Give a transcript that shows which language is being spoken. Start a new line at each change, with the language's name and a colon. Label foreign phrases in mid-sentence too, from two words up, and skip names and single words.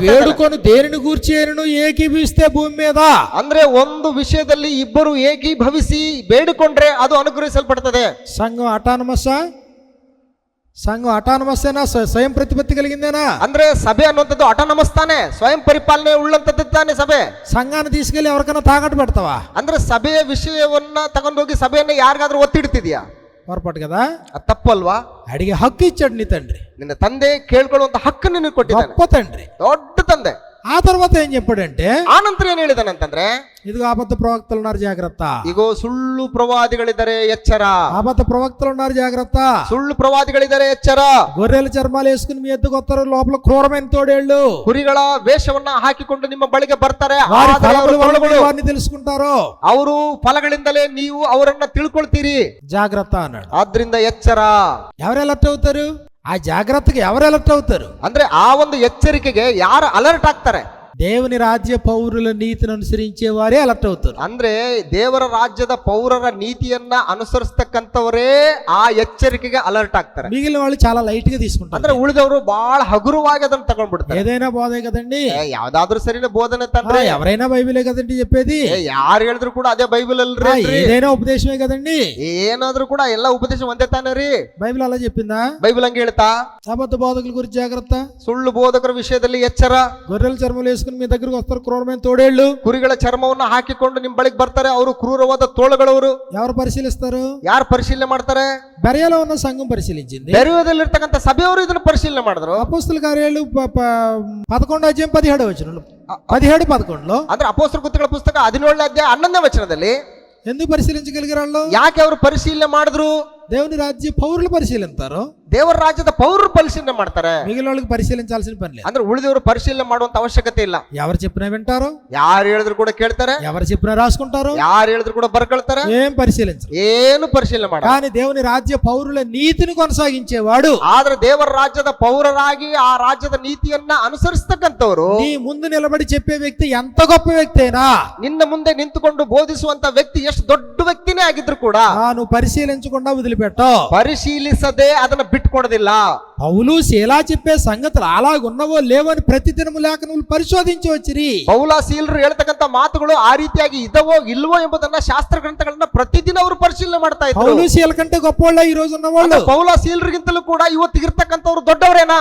Telugu: వేడుకొని దేనిని గూర్చి అయినను ఏకీభిస్తే భూమి మీద,
Kannada: ಅಂದ್ರೆ ಒಂದು ವಿಷಯದಲ್ಲಿ ಇಬ್ಬರು ಏಕೀಭವಿಸಿ ಬೇಡಿಕೊಂಡ್ರೆ ಅದು ಅನುಗ್ರಹಿಸಲ್ಪಡ್ತದೆ.
Telugu: సంఘం అటానమస్సా? సంఘం అటానమస్సేనా? స్వయం ప్రతిపత్తి కలిగిందేనా?
Kannada: ಅಂದ್ರೆ ಸಭೆ ಅನ್ನುವಂಥದ್ದು ಅಟಾನಮಸ್ ತಾನೆ, ಸ್ವಯಂ ಪರಿಪಾಲನೆ ಉಳ್ಳಂತದ್ದು ತಾನೆ ಸಭೆ.
Telugu: సంఘాన్ని తీసుకెళ్లి ఎవరికైనా తాకట్టు పెడతావా?
Kannada: ಅಂದ್ರೆ ಸಭೆಯ ವಿಷಯವನ್ನ ತಗೊಂಡೋಗಿ ಸಭೆಯನ್ನ ಯಾರಿಗಾದ್ರೂ ಒತ್ತಿಡ್ತಿದ್ಯಾ?
Telugu: పొరపాటు కదా.
Kannada: ಅದು ತಪ್ಪು ಅಲ್ವಾ?
Telugu: అడిగే హక్కు ఇచ్చాడు నీ తండ్రి.
Kannada: ನಿನ್ನ ತಂದೆ ಕೇಳ್ಕೊಳ್ಳುವಂತ ಹಕ್ಕು ನಿನಗೆ ಕೊಟ್ಟಿದ್ದಾನೆ.
Telugu: గొప్ప తండ్రి,
Kannada: ದೊಡ್ಡ ತಂದೆ.
Telugu: ఆ తర్వాత ఏం చెప్పాడంటే,
Kannada: ಆ ನಂತರ ಏನ್ ಹೇಳಿದಾನಂತಂದ್ರೆ,
Telugu: ఇదిగో అబద్ధ ప్రవక్తలు ఉన్నారు జాగ్రత్త,
Kannada: ಇಗೋ ಸುಳ್ಳು ಪ್ರವಾದಿಗಳಿದ್ದಾರೆ ಎಚ್ಚರ,
Telugu: అబద్ధ ప్రవక్తలు ఉన్నారు జాగ్రత్త,
Kannada: ಸುಳ್ಳು ಪ್ರವಾದಿಗಳಿದ್ದಾರೆ ಎಚ್ಚರ,
Telugu: గొర్రెల చర్మాలు వేసుకుని మీ ఎద్దుకు వస్తారు, లోపల క్రూరమైన తోడేళ్ళు,
Kannada: ಕುರಿಗಳ ವೇಷವನ್ನ ಹಾಕಿಕೊಂಡು ನಿಮ್ಮ ಬಳಿಗೆ ಬರ್ತಾರೆ,
Telugu: వారి
Kannada: ಆದರೆ
Telugu: ఫలముల
Kannada: ಅವರು
Telugu: వలన
Kannada: ಫಲಗಳು,
Telugu: మీరు వారిని తెలుసుకుంటారు,
Kannada: ಅವರು ಫಲಗಳಿಂದಲೇ ನೀವು ಅವರನ್ನ ತಿಳ್ಕೊಳ್ತೀರಿ,
Telugu: జాగ్రత్త అన్నాడు.
Kannada: ಆದ್ರಿಂದ ಎಚ್ಚರ.
Telugu: ఎవరు అలర్ట్ అవుతారు? ఆ జాగ్రత్తకి ఎవరు అలర్ట్ అవుతారు?
Kannada: ಅಂದ್ರೆ ಆ ಒಂದು ಎಚ್ಚರಿಕೆಗೆ ಯಾರು ಅಲರ್ಟ್ ಆಗ್ತಾರೆ?
Telugu: దేవుని రాజ్య పౌరుల నీతిని అనుసరించే వారే అలర్ట్ అవుతారు.
Kannada: ಅಂದ್ರೆ ದೇವರ ರಾಜ್ಯದ ಪೌರರ ನೀತಿಯನ್ನ ಅನುಸರಿಸ್ತಕ್ಕಂಥವರೇ ಆ ಎಚ್ಚರಿಕೆಗೆ ಅಲರ್ಟ್ ಆಗ್ತಾರೆ.
Telugu: మిగిలిన వాళ్ళు చాలా లైట్ గా తీసుకుంటారు.
Kannada: ಅಂದ್ರೆ ಉಳಿದವರು ಬಹಳ ಹಗುರವಾಗಿ ಅದನ್ನ ತಗೊಂಡ್ಬಿಡ್ತಾರೆ.
Telugu: ఏదైనా బోధే కదండి,
Kannada: ಯಾವ್ದಾದ್ರು ಸರಿನೇ ಬೋಧನೆ ತಂದ್ರೆ,
Telugu: ఎవరైనా బైబిలే కదండి చెప్పేది,
Kannada: ಯಾರು ಹೇಳಿದ್ರು ಕೂಡ ಅದೇ ಬೈಬಲ್ ಅಲ್ರಿ,
Telugu: ఏదైనా ఉపదేశమే కదండి,
Kannada: ಏನಾದ್ರೂ ಕೂಡ ಎಲ್ಲ ಉಪದೇಶ ಒಂದೇ ತಾನೇ ರೀ.
Telugu: బైబిల్ అలా చెప్పిందా?
Kannada: ಬೈಬಲ್ ಹಂಗೆ ಹೇಳ್ತಾ?
Telugu: అబద్ధ బోధకుల గురించి జాగ్రత్త,
Kannada: ಸುಳ್ಳು ಬೋಧಕರ ವಿಷಯದಲ್ಲಿ ಎಚ್ಚರ,
Telugu: గొర్రెల చర్మలు వేసుకుని మీ దగ్గరకు వస్తారు క్రూరమైన తోడేళ్ళు,
Kannada: ಕುರಿಗಳ ಚರ್ಮವನ್ನ ಹಾಕಿಕೊಂಡು ನಿಮ್ ಬಳಿಗೆ ಬರ್ತಾರೆ, ಅವರು ಕ್ರೂರವಾದ ತೋಳುಗಳವರು.
Telugu: ఎవరు పరిశీలిస్తారు?
Kannada: ಯಾರು ಪರಿಶೀಲನೆ ಮಾಡ್ತಾರೆ?
Telugu: బెరయలో ఉన్న సంఘం పరిశీలించింది,
Kannada: ಬೆರೆಯೋದಲ್ಲಿರ್ತಕ್ಕಂಥ ಸಭೆಯವರು ಇದನ್ನ ಪರಿಶೀಲನೆ ಮಾಡಿದ್ರು.
Telugu: అపోస్తల కార్యాలు 11:17 17-11
Kannada: ಅಂದ್ರೆ ಅಪೊಸ್ತಲ ಕೃತ್ಯಗಳ ಪುಸ್ತಕ 17ನೇ ಅಧ್ಯಾಯ 11ನೇ ವಚನದಲ್ಲಿ
Telugu: ఎందుకు పరిశీలించగలిగారు వాళ్ళు?
Kannada: ಯಾಕೆ ಅವರು ಪರಿಶೀಲನೆ ಮಾಡಿದ್ರು?
Telugu: దేవుని రాజ్య పౌరులు పరిశీలిస్తారు,
Kannada: ದೇವರ ರಾಜ್ಯದ ಪೌರರು ಪರಿಶೀಲನೆ ಮಾಡ್ತಾರೆ.
Telugu: మిగిలిన వాళ్ళకి పరిశీలించాల్సిన పని లేదు.
Kannada: ಅಂದ್ರೆ ಉಳಿದವರು ಪರಿಶೀಲನೆ ಮಾಡುವಂತ ಅವಶ್ಯಕತೆ ಇಲ್ಲ.
Telugu: ఎవరు చెప్పినా వింటారు,
Kannada: ಯಾರು ಹೇಳಿದ್ರು ಕೂಡ ಕೇಳ್ತಾರೆ,
Telugu: ఎవరు చెప్పినా రాసుకుంటారు,
Kannada: ಯಾರು ಹೇಳಿದ್ರು ಕೂಡ ಬರ್ಕೊಳ್ತಾರೆ,
Telugu: ఏం పరిశీలించరు.
Kannada: ಏನು ಪರಿಶೀಲನೆ ಮಾಡ.
Telugu: కానీ దేవుని రాజ్య పౌరుల నీతిని కొనసాగించేవాడు,
Kannada: ಆದ್ರೆ ದೇವರ ರಾಜ್ಯದ ಪೌರರಾಗಿ ಆ ರಾಜ್ಯದ ನೀತಿಯನ್ನ ಅನುಸರಿಸತಕ್ಕಂಥವರು,
Telugu: నీ ముందు నిలబడి చెప్పే వ్యక్తి ఎంత గొప్ప వ్యక్తి అయినా,
Kannada: ನಿನ್ನ ಮುಂದೆ ನಿಂತುಕೊಂಡು ಬೋಧಿಸುವಂತ ವ್ಯಕ್ತಿ ಎಷ್ಟು ದೊಡ್ಡ ವ್ಯಕ್ತಿನೇ ಆಗಿದ್ರು ಕೂಡ
Telugu: నువ్వు పరిశీలించకుండా వదిలిపెట్టు.
Kannada: ಪರಿಶೀಲಿಸದೆ ಅದನ್ನ ಬಿಟ್ಕೊಡೋದಿಲ್ಲ.
Telugu: పౌలు శీలా చెప్పే సంగతులు అలాగున్నవో లేవని ప్రతిదినము లేఖనములు పరిశోధించి వచ్చిరి.
Kannada: ಪೌಲ ಸೀಲರು ಹೇಳ್ತಕ್ಕಂಥ ಮಾತುಗಳು ಆ ರೀತಿಯಾಗಿ ಇದವೋ ಇಲ್ವೋ ಎಂಬುದನ್ನ ಶಾಸ್ತ್ರ ಗ್ರಂಥಗಳನ್ನ ಪ್ರತಿದಿನ ಅವರು ಪರಿಶೀಲನೆ ಮಾಡ್ತಾ ಇದ್ರು.
Telugu: పౌలు శీల కంటే గొప్పవాళ్ళ ఈ రోజు ఉన్నవాళ్ళు.
Kannada: ಪೌಲ ಸೀಲರಿಗಿಂತಲೂ ಕೂಡ ಇವತ್ತಿಗಿರ್ತಕ್ಕಂಥವ್ರು ದೊಡ್ಡವರೇನಾ?